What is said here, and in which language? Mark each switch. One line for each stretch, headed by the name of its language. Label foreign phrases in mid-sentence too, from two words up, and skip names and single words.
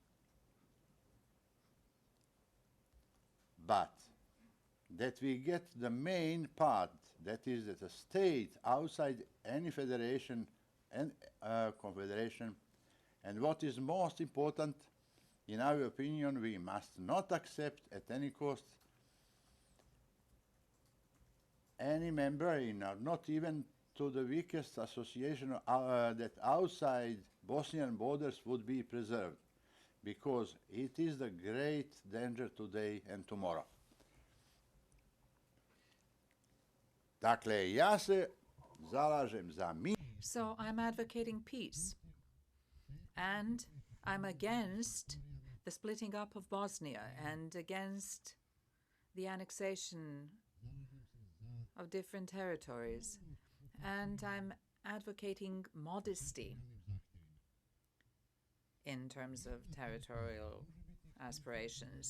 English: But that we get the main part, that is that a state outside any federation and confederation, and what is most important, in our opinion, we must not accept at any cost any member, not even to the weakest association, that outside Bosnian borders would be preserved, because it is the great danger today and tomorrow.
Bosnian: Dakle, ja se zalažem za mir.
English: So I'm advocating peace, and I'm against the splitting up of Bosnia and against the annexation of different territories. And I'm advocating modesty in terms of territorial aspirations.